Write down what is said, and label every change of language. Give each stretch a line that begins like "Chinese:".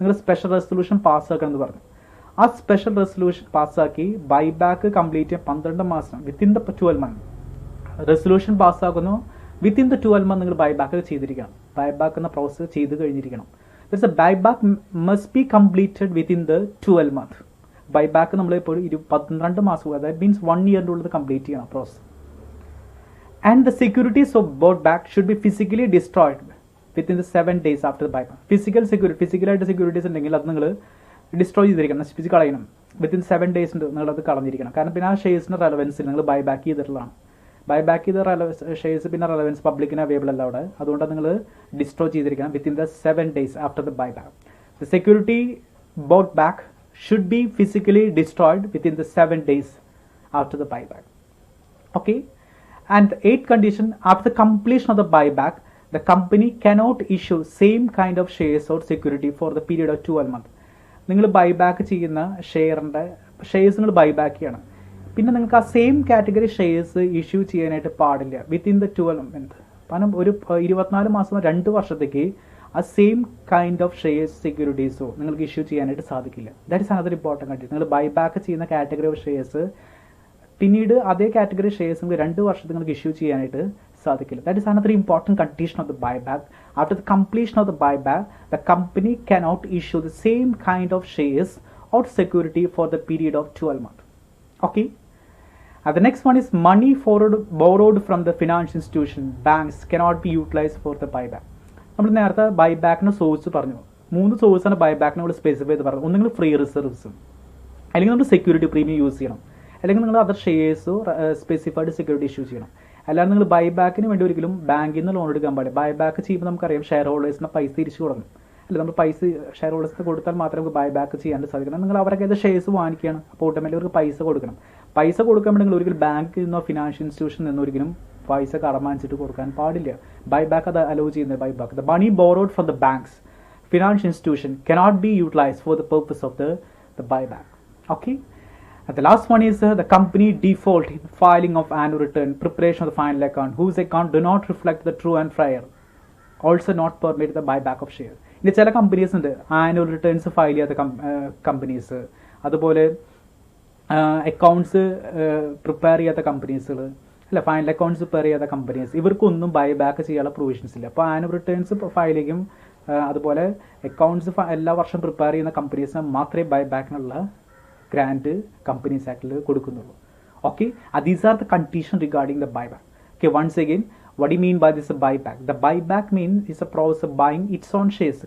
English: Special resolution pass a special resolution pass buyback complete within the 12 months. Resolution pass within the 12 months buyback buyback process there's a buyback must be completed within the 12 months.
Malayalam: Buyback നമ്മളിപ്പോൾ 12 മാസം, അതായത് means 1 ഇയറിൻ്റെ ഉള്ളിൽ complete ചെയ്യണം process.
English: And the securities of bought back should be physically destroyed within the 7 days after the buyback.
Malayalam: ഫിസിക്കലായിട്ട് securities ഉണ്ടെങ്കിൽ അത് നിങ്ങൾ destroy ചെയ്തിരിക്കണം, നശിപ്പിച്ച് കളയണം. വിത്തിൻ 7 days ഉണ്ട് നിങ്ങളത് കളഞ്ഞിരിക്കണം. കാരണം പിന്നെ ആ ഷെയർസിൻ്റെ റെലവൻസിൽ നിങ്ങൾ ബൈബാക്ക് ചെയ്തിട്ടുള്ളതാണ്. ബൈബാക്ക് ചെയ്ത ഷെയർസ് പിന്നെ റെലവൻസ് പബ്ലിക്കിന് അവൈലബിൾ അല്ല അവിടെ. അതുകൊണ്ട് നിങ്ങൾ ഡിസ്ട്രോയ് ചെയ്തിരിക്കണം
English: Within the 7 days after the buyback. The security bought back should be physically destroyed within the 7 days after the buyback. Okay. And the 8th condition, after the completion of the buyback, the company cannot issue same kind of shares or security for the period of 12 months.
Malayalam: നിങ്ങൾ buyback ചെയ്യുന്ന shares നിങ്ങൾ buyback ചെയ്യണം. പിന്നെ നിങ്ങൾക്ക് ആ same category shares issue ചെയ്യാനായിട്ട് പാടില്ല
English: Within the 12 months.
Malayalam: കാരണം ഒരു 24 മാസം 2 വർഷത്തേക്ക് ആ സെയിം കൈൻഡ് ഓഫ് ഷെയർസ് സെക്യൂരിറ്റീസോ നിങ്ങൾക്ക് ഇഷ്യൂ ചെയ്യാനായിട്ട് സാധിക്കില്ല.
English: That is another important condition.
Malayalam: നിങ്ങൾ ബൈബാക്ക് ചെയ്യുന്ന കാറ്റഗറി ഓഫ് ഷെയർസ് പിന്നീട് അതേ കാറ്റഗറി ഷെയർസ് നിങ്ങൾക്ക് 2 വർഷത്തിൽ നിങ്ങൾക്ക് ഇഷ്യൂ ചെയ്യാനായിട്ട് സാധിക്കില്ല.
English: That is another important condition of the buyback. After the completion of the buyback, the company cannot issue the same kind of shares or security for the period of 12 months. Okay. And the next one is money borrowed from the financial institution, banks cannot be utilized for the buyback.
Malayalam: നമ്മൾ നേരത്തെ ബൈബാക്കിന് source പറഞ്ഞു. 3 സോഴ്സാണ് ബൈബാക്കിന് നമ്മൾ specify ചെയ്ത് പറഞ്ഞു. ഒന്നെങ്കിൽ free റിസർവ്സും, അല്ലെങ്കിൽ നമ്മൾ സെക്യൂരിറ്റി പ്രീമിയം യൂസ് ചെയ്യണം, അല്ലെങ്കിൽ നിങ്ങൾ അതർ ഷെയർസോ സ്പെസിഫൈഡ് സെക്യൂരിറ്റി ഇഷ്യൂ ചെയ്യണം. അല്ലാതെ നിങ്ങൾ ബൈബാക്കിന് വേണ്ടി ഒരിക്കലും ബാങ്കിൽ നിന്ന് ലോൺ എടുക്കാൻ പാടില്ല. ബൈബാക്ക് ചെയ്യുമ്പോൾ നമുക്കറിയാം ഷെയർ ഹോൾഡേഴ്സിന് പൈസ തിരിച്ചു കൊടുക്കണം. അല്ല, നമ്മൾ പൈസ ഷെയർ ഹോൾഡേഴ്സിന് കൊടുത്താൽ മാത്രമേ നമുക്ക് ബൈബാക്ക് ചെയ്യാൻ സാധിക്കണം. നിങ്ങൾ അവരൊക്കെ ഏത് ഷെയർസ് വാങ്ങിക്കുകയാണ്, അപ്പോൾ ഓട്ടോമാറ്റിക് അവർക്ക് പൈസ കൊടുക്കണം. പൈസ കൊടുക്കാൻ വേണ്ടി നിങ്ങൾ ഒരിക്കലും ബാങ്കിൽ നിന്നോ ഫിനാൻഷ്യൽ ഇൻസ്റ്റിറ്റ്യൂഷനിൽ നിന്നോ ഒരിക്കലും പൈസ കടം വാങ്ങിച്ചിട്ട് കൊടുക്കാൻ പാടില്ല. ബൈബാക്ക് അത് അലോ ചെയ്യുന്നത് buyback.
English: The money borrowed from the banks, financial institution cannot be utilized for the purpose of the buyback. Okay. And the last one is the company default in filing of annual return, preparation of the final account, whose account do not reflect the true and fair, also not permit the buyback of share.
Malayalam: ഇനി ചില companies ഉണ്ട് annual returns file ചെയ്യാത്ത companies, അതുപോലെ accounts prepare ചെയ്യാത്ത കമ്പനീസുകൾ, അല്ല final accounts prepare ചെയ്യാത്ത companies, ഇവർക്കൊന്നും buyback ചെയ്യാനുള്ള പ്രൊവിഷൻസ് ഇല്ല. അപ്പോൾ ആനുവൽ റിട്ടേൺസ് ഫയൽ ചെയ്യും, അതുപോലെ അക്കൗണ്ട്സ് എല്ലാ വർഷം പ്രിപ്പയർ ചെയ്യുന്ന കമ്പനീസിന് മാത്രമേ ബൈബാക്കിനുള്ള ഗ്രാൻഡ് കമ്പനീസ് ആക്ടിൽ കൊടുക്കുന്നുള്ളൂ. Okay.
English: These are the condition regarding the buyback. Okay, once again, what do you mean by this buyback? The buyback means is a process of buying its own shares.